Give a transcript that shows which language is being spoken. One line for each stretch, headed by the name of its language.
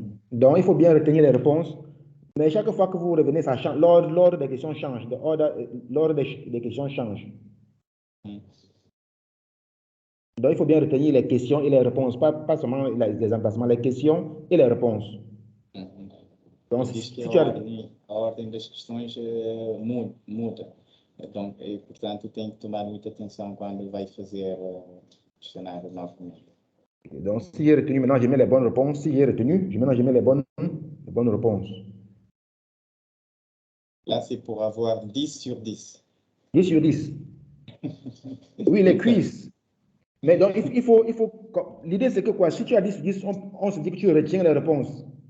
French: Donc, il faut bien retenir les réponses. Mais chaque fois que vous revenez, ça change. L'ordre des questions change. L'ordre des questions change. Donc, il faut bien retenir les questions et les réponses. Pas seulement les emplacements, les questions et les réponses. Donc,
Portuguese: diz que a ordem das questões muda. Então, portanto, tem que tomar muita atenção quando vai fazer o questionário novamente.
French: Donc, si j'ai retenu, maintenant, je mets les bonnes réponses. Si j'ai retenu, maintenant, je mets les bonnes réponses. Là, c'est pour avoir 10 sur 10. 10 sur 10. Oui, les quiz. Mais donc, il faut l'idée, c'est que quoi? Si tu as 10 sur 10, on se dit que tu retiens les réponses.